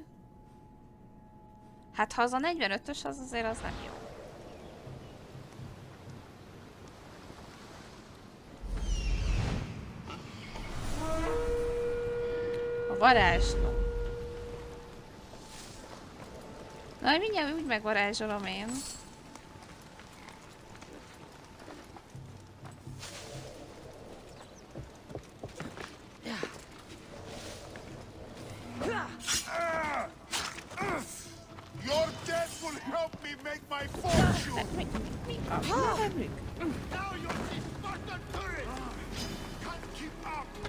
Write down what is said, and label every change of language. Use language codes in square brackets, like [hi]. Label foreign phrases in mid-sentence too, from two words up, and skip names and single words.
[hu] Hát ha az a 45-ös, az azért az nem jó. A varázsló. Na, mindjárt úgy megvarázsolom én. [en] Your death will help me make my fortune! Now you're the Spartan turret! Can't keep up!